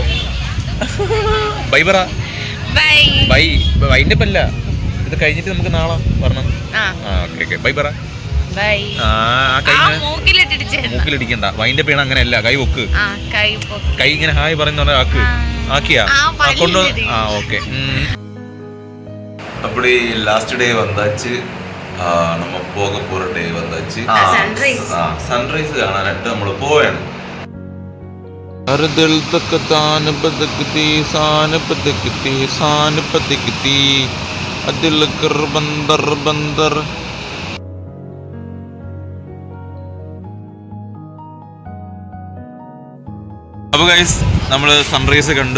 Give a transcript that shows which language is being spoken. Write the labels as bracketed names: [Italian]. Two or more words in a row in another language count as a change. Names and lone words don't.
[Malayalam] ബൈ പറ. ബൈ. വൈൻഡപ്പല്ല, ഇത് കഴിഞ്ഞിട്ട് നമുക്ക് നാളെ പറഞ്ഞു. ഓക്കെ ബൈ പറ. മൂക്കിലിടിക്കണ്ട. വൈൻഡപ്പ് ചെയ്യണം, അങ്ങനെയല്ല. കൈ പൊക്ക്. കൈ ഇങ്ങനെ ഹായ് പറയുന്ന ആക്ക്. ആക്കിയാ കൊണ്ടു. ഓക്കെ. [Tamil] அப்படி [English] last day [Tamil] வந்தாச்சு. நம்ம போக போற டே வந்தாச்சு. சன்ரைஸ் [Malayalam] കാണാനായിട്ട് നമ്മൾ പോവാണ്. അർദൽ തക്കതാൻ ബദക്തി സാന ബദക്തി സാന ബദക്തി അദിൽ കർ ബന്ദർ ബന്ദർ. അപ്പൊ ഗൈസ് നമ്മൾ സൺറൈസ് കണ്ടു.